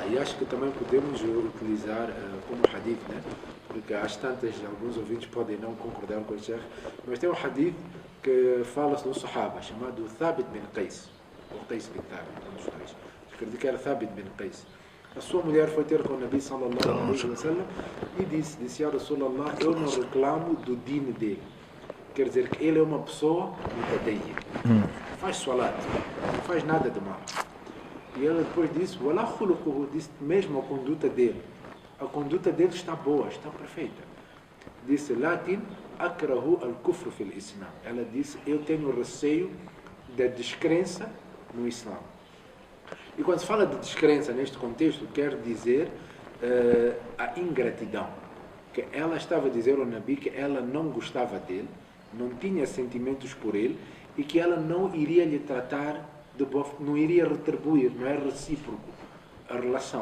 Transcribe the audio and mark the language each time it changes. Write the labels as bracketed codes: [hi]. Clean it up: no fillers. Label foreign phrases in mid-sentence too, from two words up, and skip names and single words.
[pt] E acho que também podemos utilizar como hadith, né? Porque às tantas, alguns ouvintes podem não concordar com o Sheikh, mas tem um hadith que fala de um sahaba chamado Thabit bin Qais, ou Qais bin Thabit, um dos dois. Acredito que era Thabit bin Qais. A sua mulher foi ter com o Nabi [ar] صلى الله عليه وسلم [pt] e disse a Rasulallah, eu não reclamo do din dele. Quer dizer que ele é uma pessoa mutadeia. Faz salat, não faz nada de mal. E ela depois disse, [ar] ولا خلقه, [pt] disse mesmo a conduta dele. A conduta dele está boa, está perfeita. Disse, [ar] لكن أكره الكفر في الإسلام. [pt] Ela disse, eu tenho receio da descrença no Islã. E quando se fala de descrença neste contexto, quer dizer a ingratidão. Que ela estava a dizer ao Nabi que ela não gostava dele, não tinha sentimentos por ele e que ela não iria lhe tratar de boa, não iria retribuir, não é recíproco a relação.